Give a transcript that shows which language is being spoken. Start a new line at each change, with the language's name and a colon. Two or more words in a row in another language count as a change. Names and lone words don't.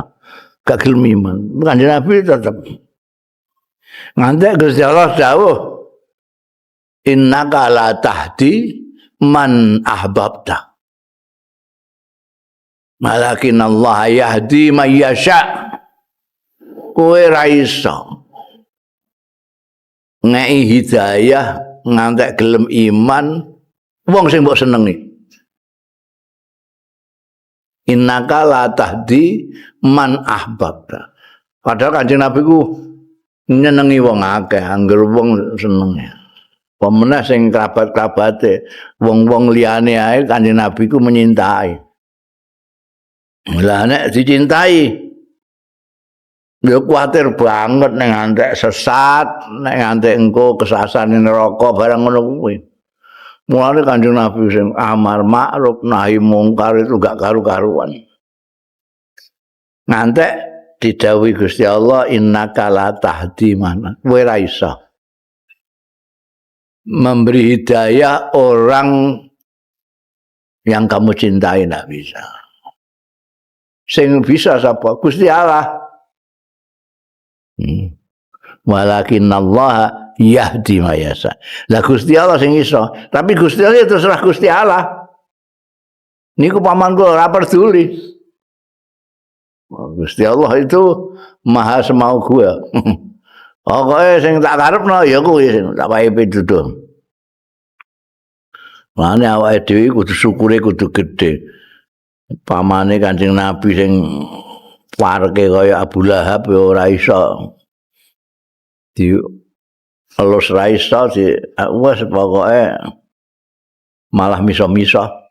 Javanese: Gak gelem iman. Kanjeng Nabi tetep. Ngantek Gusti Allah dawuh
Arabic: إنك لا تهدي من أحببت. ولكن الله يهدي من يشاء.
Javanese: Kowe ra iso ngei hidayah ngantek gelem iman wong sing mbok senengi.
Arabic: إنك لا تهدي من أحببت.
Javanese: Padahal Kanjeng Nabi ku nyenengi wong akeh, angger wong seneng. Pemenah sing kerabat-kerabate, wong-wong liyane ae Kanjeng Nabi ku menyintai. Lah nek dicintai ya kuwatir banget nek ngantek sesat, nek ngantek engko kesasane neraka barang ngono kuwi. Mulane Kanjeng Nabi sing amar ma'ruf nahi mungkar itu gak karu-karuan.
Arabic: Ngantek didhawuhi Gusti Allah إنك لا تهدي من.
Javanese: Kowe ra iso
Indonesian: memberi hidayah orang yang kamu cintai, ndak bisa.
Javanese: Sing bisa sapa? Gusti Allah.
Arabic: ولكن الله يهدي ما يشاء.
Javanese: Lah Gusti Allah sing iso,
Indonesian: tapi Gusti Allah itu terserah Gusti Allah.
Javanese: Niku pamanku ora peduli.
Indonesian: Gusti Allah itu maha semau gua.
Javanese: Pokoke sing tak karepno ya kuwi sing tak wae pituduh. Mane awake dhewe kudu syukure kudu gedhe. Pamane Kanjeng Nabi sing warke kaya Abu Lahab ya ora iso. Di elus ra iso di wis pokoke malah miso-miso.